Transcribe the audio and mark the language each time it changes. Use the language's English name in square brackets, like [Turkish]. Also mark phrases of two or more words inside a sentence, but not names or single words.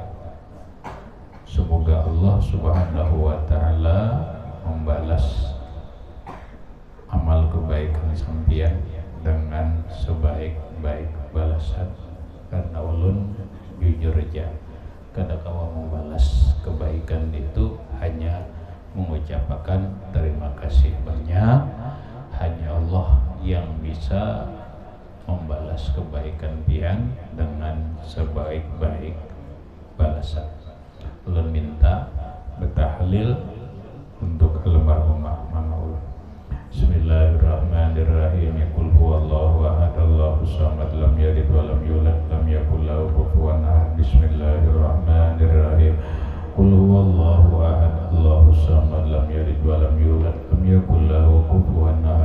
[Banjar] Semoga [Arabic] الله سبحانه وتعالى [Banjar] membalas amal kebaikan sampian dengan sebaik-baik balasan, karena ulun jujur aja kada kawa membalas kebaikan itu, hanya mengucapkan terima kasih banyak. Hanya Allah yang bisa membalas kebaikan pian dengan sebaik-baik balasan. Ulun minta bertahlil untuk almarhumah Mama ulun. [Arabic] بسم الله الرحمن الرحيم قل هو الله أحد الله الصمد لم يلد ولم يولد لم يكن له كفوا أحد. بسم الله الرحمن الرحيم قل هو الله أحد الله الصمد لم يلد ولم يولد لم يكن له كفوا أحد.